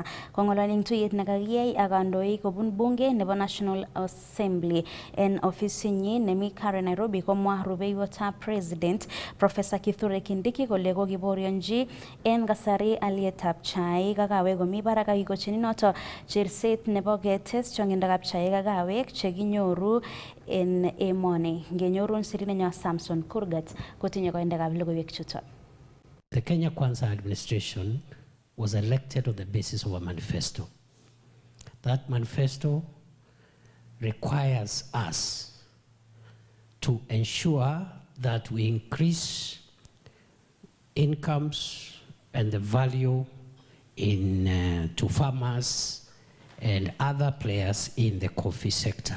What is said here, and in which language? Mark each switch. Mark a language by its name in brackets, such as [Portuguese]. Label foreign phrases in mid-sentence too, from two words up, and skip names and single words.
[Kalenjin] Kong'ololi eng tuyet nekakiyai ak kandoik kobun bunge nebo National Assembly en ofisinyi nemi Karen Nairobi, komwa rubeiwotab President Professor Kithure Kindiki kole kokiborionji en kasari alyetab chaik ak kawek komi barak ak kikochini noto cherset nebo ketes chongindab chaik ak kawek chekinyoru en emoni. Ngenyorun sirinenyo Samson Kurgat kotinye koindekab logoiwek chuto. [English] The Kenya Kwanza administration was elected on the basis of a manifesto. That manifesto requires us to ensure that we increase incomes and the value in to farmers and other players in the coffee sector.